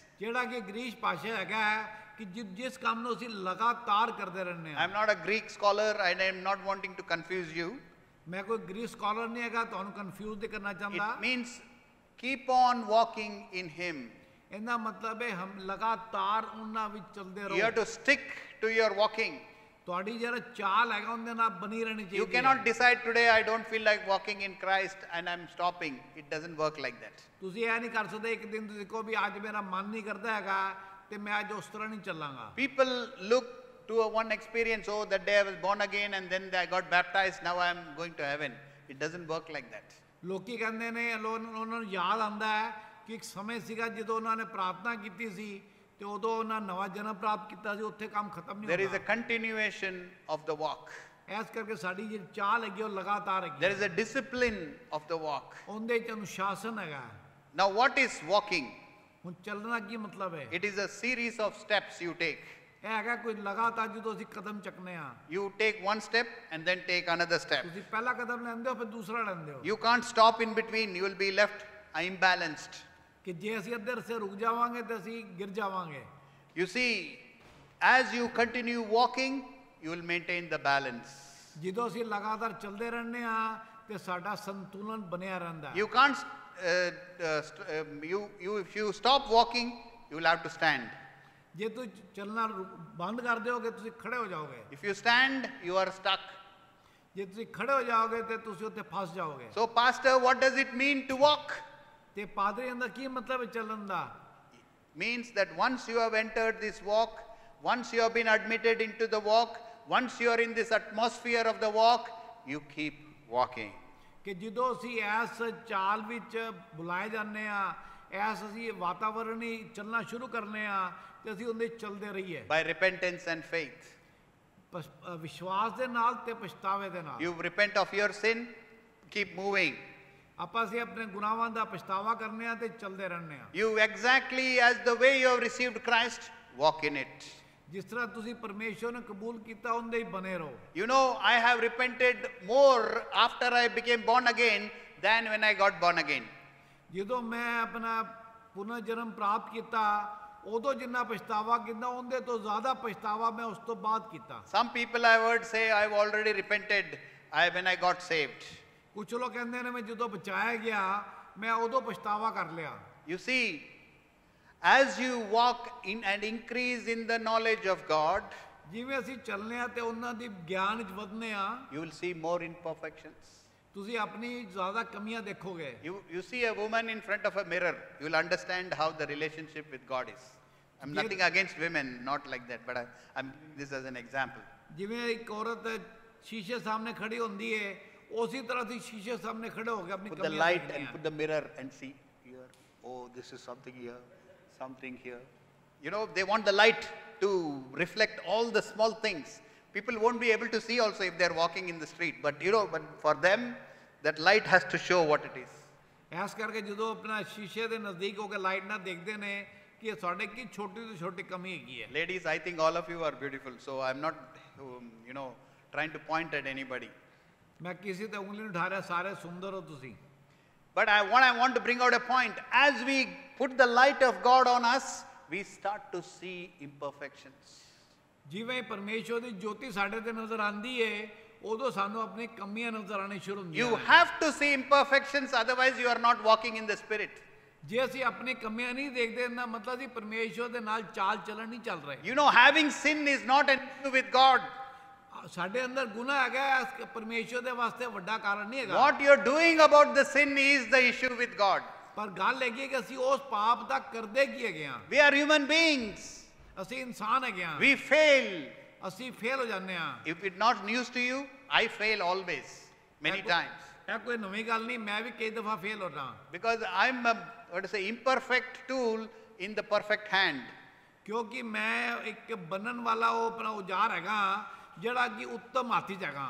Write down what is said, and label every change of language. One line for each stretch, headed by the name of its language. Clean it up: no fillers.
Punjabi: ਜਿਹੜਾ ਕਿ ਗ੍ਰੀਕ ਭਾਸ਼ਾ ਹੈਗਾ ਕਿ ਜਿਸ ਕੰਮ ਨੂੰ ਅਸੀਂ ਲਗਾਤਾਰ ਕਰਦੇ ਰਹਿੰਦੇ
English: I am not a Greek scholar and I am not wanting to confuse you.
Punjabi: ਮੈਂ ਕੋਈ ਗ੍ਰੀਕ ਸਕਾਲਰ ਨਹੀਂ ਹੈਗਾ, ਤੁਹਾਨੂੰ ਕਨਫਿਊਜ਼ ਨਹੀਂ ਕਰਨਾ ਚਾਹੁੰਦਾ।
English: It means keep on walking in him.
Punjabi: ਇਹਦਾ ਮਤਲਬ ਹੈ ਹਮ ਲਗਾਤਾਰ ਉਹਨਾਂ ਵਿੱਚ ਚੱਲਦੇ
English: You have
Punjabi: ਰਹੋ।
English: to stick to your walking.
Punjabi: ਤੁਹਾਡੀ ਜਿਹੜਾ ਚਾਲ ਹੈਗਾ ਉਹਦੇ ਨਾਲ ਬਣੀ ਰਹਿਣੀ ਚਾਹੀਦੀ
English: You
Punjabi: ਹੈ।
English: cannot decide today I don't feel like walking in Christ and I'm stopping. It doesn't work like that.
Punjabi: ਤੁਸੀਂ ਇਹ ਨਹੀਂ ਕਰ ਸਕਦੇ ਇੱਕ ਦਿਨ ਤੁਸੀਂ ਕਹੋ ਵੀ ਅੱਜ ਮੇਰਾ ਮਨ ਨਹੀਂ ਕਰਦਾ ਹੈਗਾ ਤੇ ਮੈਂ ਅੱਜ ਉਸ ਤਰ੍ਹਾਂ ਨਹੀਂ ਚੱਲਾਂਗਾ।
English: People look to one experience, oh, that day I was born again and then I got baptized, now I am going to heaven. It doesn't work like that.
Punjabi: ਲੋਕੀ ਕਹਿੰਦੇ ਨੇ ਉਹਨਾਂ ਨੂੰ ਯਾਦ ਆਉਂਦਾ ਹੈ ਕਿ ਇੱਕ ਸਮੇਂ ਸੀਗਾ ਜਦੋਂ ਉਹਨਾਂ ਨੇ ਪ੍ਰਾਰਥਨਾ ਕੀਤੀ ਸੀ ਤੇ ਉਦੋਂ ਉਹਨਾਂ ਨਵਾਂ ਜਨਮ ਪ੍ਰਾਪਤ ਕੀਤਾ ਸੀ, ਉੱਥੇ ਕੰਮ ਖਤਮ ਨਹੀਂ
English: There is a
Punjabi: ਹੁੰਦਾ।
English: continuation of the walk.
Punjabi: ਇਸ ਕਰਕੇ ਸਾਡੀ ਜਿਹੜੀ ਚਾਲ ਹੈਗੀ ਉਹ ਲਗਾਤਾਰ ਹੈਗੀ।
English: There is a discipline of the walk.
Punjabi: ਉਹਦੇ ਚ ਅਨੁਸ਼ਾਸਨ ਹੈਗਾ।
English: Now what is walking?
Punjabi: ਹੁਣ ਚੱਲਣਾ ਕੀ ਮਤਲਬ ਹੈ?
English: It is a series of steps you take.
Punjabi: ਇਹ ਹੈਗਾ ਕੋਈ ਲਗਾਤਾਰ ਜਦੋਂ ਅਸੀਂ ਕਦਮ ਚੱਕਨੇ ਆ,
English: You take one step and then take another step.
Punjabi: ਤੁਸੀਂ ਪਹਿਲਾ ਕਦਮ ਲੈਂਦੇ ਹੋ ਫਿਰ ਦੂਸਰਾ ਲੈਂਦੇ ਹੋ।
English: You can't stop in between. You will be left imbalanced.
Punjabi: ਕਿ ਜੇ ਅਸੀਂ ਅੱਧੇ ਰਸਤੇ ਰੁਕ ਜਾਵਾਂਗੇ ਤੇ ਅਸੀਂ ਗਿਰ ਜਾਵਾਂਗੇ।
English: You see, as you continue walking, you will maintain the balance.
Punjabi: ਜਦੋਂ ਅਸੀਂ ਲਗਾਤਾਰ ਚੱਲਦੇ ਰਹਿੰਦੇ ਆ ਤੇ ਸਾਡਾ ਸੰਤੁਲਨ ਬਣਿਆ ਰਹਿੰਦਾ।
English: You can't, if you stop walking, you will have to stand.
Punjabi: ਜੇ ਤੁਸੀਂ ਚੱਲਣਾ ਬੰਦ ਕਰ ਦਿਓਗੇ ਤੁਸੀਂ ਖੜੇ ਹੋ ਜਾਓਗੇ।
English: If you stand, you are stuck.
Punjabi: ਜੇ ਤੁਸੀਂ ਖੜੇ ਹੋ ਜਾਓਗੇ ਤੇ ਤੁਸੀਂ ਉੱਥੇ ਫਸ ਜਾਓਗੇ।
English: So, Pastor, what does it mean to walk?
Punjabi: ਤੇ ਪਾਦਰੀ ਦਾ ਕੀ ਮਤਲਬ ਹੈ ਚੱਲਣ ਦਾ?
English: Means that once you have entered this walk, once you have been admitted into the walk, once you are in this atmosphere of the walk, you keep walking.
Punjabi: ਕਿ ਜਦੋਂ ਅਸੀਂ ਇਸ ਚਾਲ ਵਿੱਚ ਬੁਲਾਏ ਜਾਂਦੇ ਆ, ਐਸ ਅਸੀਂ ਵਾਤਾਵਰਣ ਹੀ ਚੱਲਣਾ ਸ਼ੁਰੂ ਕਰਨੇ ਆ ਤੇ ਅਸੀਂ ਉਹਦੇ ਚੱਲਦੇ ਰਹੀਏ।
English: By repentance and faith.
Punjabi: ਵਿਸ਼ਵਾਸ ਦੇ ਨਾਲ ਤੇ ਪਛਤਾਵੇ ਦੇ ਨਾਲ।
English: You repent of your sin, keep moving.
Punjabi: ਆਪਾਂ ਅਸੀਂ ਆਪਣੇ ਗੁਨਾਹਾਂ ਦਾ ਪਛਤਾਵਾ ਕਰਨੇ ਆ ਤੇ ਚੱਲਦੇ ਰਹਿੰਦੇ ਆ।
English: You exactly as the way you have received Christ, walk in it.
Punjabi: ਜਿਸ ਤਰ੍ਹਾਂ ਤੁਸੀਂ ਪਰਮੇਸ਼ਵਰ ਨੂੰ ਕਬੂਲ ਕੀਤਾ ਉਹਦੇ ਹੀ ਬਨੇ ਰਹੋ।
English: You know, I have repented more after I became born again than when I got born again.
Punjabi: ਜਦੋਂ ਮੈਂ ਆਪਣਾ ਪੁਨਰ ਜਨਮ ਪ੍ਰਾਪਤ ਕੀਤਾ ਉਦੋਂ ਜਿੰਨਾ ਪਛਤਾਵਾ ਕੀਤਾ ਉਹਦੇ ਤੋਂ ਜ਼ਿਆਦਾ ਪਛਤਾਵਾ ਮੈਂ ਉਸ ਤੋਂ ਬਾਅਦ ਕੀਤਾ।
English: Some people I've heard say, I've already repented when I got saved.
Punjabi: ਕੁਝ ਲੋਕ ਕਹਿੰਦੇ ਨੇ ਮੈਂ ਜਦੋਂ ਬਚਾਇਆ ਗਿਆ ਮੈਂ ਉਦੋਂ ਪਛਤਾਵਾ ਕਰ ਲਿਆ।
English: You see, as you walk in and increase in the knowledge of God,
Punjabi: ਜਿਵੇਂ ਅਸੀਂ ਚੱਲਨੇ ਆ ਤੇ ਉਹਨਾਂ ਦੀ ਗਿਆਨ ਵਿੱਚ ਵਧਨੇ ਆ,
English: you will see more imperfections.
Punjabi: ਤੁਸੀਂ ਆਪਣੀ ਜ਼ਿਆਦਾ ਕਮੀਆਂ ਦੇਖੋਗੇ।
English: You see a woman in front of a mirror, you will understand how the relationship with God is. I'm nothing against women, not like that, but I'm this as an example.
Punjabi: ਜਿਵੇਂ ਇੱਕ ਔਰਤ ਸ਼ੀਸ਼ੇ ਸਾਹਮਣੇ ਖੜੀ ਹੁੰਦੀ ਹੈ ਉਸੇ ਤਰ੍ਹਾਂ ਅਸੀਂ ਸ਼ੀਸ਼ੇ ਸਾਹਮਣੇ ਖੜੇ ਹੋ ਕੇ ਆਪਣੀ
English: Put the
Punjabi: ਕਮੀਆਂ
English: light
Punjabi: ਦੇਖਦੇ
English: and
Punjabi: ਹਾਂ।
English: put the mirror and see here. Oh, this is something here, something here. You know, they want the light to reflect all the small things. People won't be able to see also if they're walking in the street. But you know, but for them, that light has to show what it is.
Punjabi: S ਕਰਕੇ ਜਦੋਂ ਆਪਣਾ ਸ਼ੀਸ਼ੇ ਦੇ ਨਜ਼ਦੀਕ ਹੋ ਕੇ light ਨਾਲ ਦੇਖਦੇ ਨੇ ਕਿ ਸਾਡੇ ਕੀ ਛੋਟੀ ਤੋਂ ਛੋਟੀ ਕਮੀ ਹੈਗੀ ਹੈ।
English: Ladies, I think all of you are beautiful. So I'm not, you know, trying to point at anybody.
Punjabi: ਮੈਂ ਕਿਸੇ ਤੇ ਉਂਗਲੀ ਨਹੀਂ ਉਠਾ ਰਿਹਾ, ਸਾਰੇ ਸੁੰਦਰ ਹੋ ਤੁਸੀਂ।
English: But what I want to bring out a point, as we put the light of God on us, we start to see imperfections.
Punjabi: ਜਿਵੇਂ ਪਰਮੇਸ਼ਵਰ ਦੀ ਜੋਤੀ ਸਾਡੇ ਤੇ ਨਜ਼ਰ ਆਂਦੀ ਹੈ ਉਦੋਂ ਸਾਨੂੰ ਆਪਣੀ ਕਮੀਆਂ ਨਜ਼ਰ ਆਣੀ ਸ਼ੁਰੂ ਹੁੰਦੀਆਂ
English: You
Punjabi: ਨੇ।
English: have to see imperfections, otherwise you are not walking in the Spirit.
Punjabi: ਜੇ ਅਸੀਂ ਆਪਣੀ ਕਮੀਆਂ ਨਹੀਂ ਦੇਖਦੇ ਨਾ ਮਤਲਬ ਅਸੀਂ ਪਰਮੇਸ਼ਵਰ ਦੇ ਨਾਲ ਚਾਲ ਚੱਲਣ ਨਹੀਂ ਚੱਲ ਰਹੇ।
English: You know, having sin is not an issue with God.
Punjabi: ਸਾਡੇ ਅੰਦਰ ਗੁਨਾਹ ਹੈਗਾ, ਇਸ ਪਰਮੇਸ਼ਵਰ ਦੇ ਵਾਸਤੇ ਵੱਡਾ ਕਾਰਨ ਨਹੀਂ ਹੈਗਾ।
English: What you're doing about the sin is the issue with God.
Punjabi: ਪਰ ਗੱਲ ਹੈਗੀ ਕਿ ਅਸੀਂ ਉਸ ਪਾਪ ਦਾ ਕਰਦੇ ਕੀ ਹੈਗੇ ਆ।
English: We are human beings.
Punjabi: ਅਸੀਂ ਇਨਸਾਨ ਹੈਗੇ ਆ,
English: We fail.
Punjabi: ਅਸੀਂ ਫੇਲ ਹੋ ਜਾਂਦੇ ਆ।
English: If it's not news to you, I fail always, many times.
Punjabi: ਇਹ ਕੋਈ ਨਵੀਂ ਗੱਲ ਨਹੀਂ, ਮੈਂ ਵੀ ਕਈ ਦਫਾ ਫੇਲ ਹੋਣਾ।
English: Because I'm a, what to say, imperfect tool in the perfect hand.
Punjabi: ਕਿਉਂਕਿ ਮੈਂ ਇੱਕ ਬੰਨਣ ਵਾਲਾ ਉਹ ਆਪਣਾ ਔਜ਼ਾਰ ਹੈਗਾ ਜਿਹੜਾ ਕਿ ਉੱਤਮ ਹੱਥ 'ਚ ਹੈਗਾ।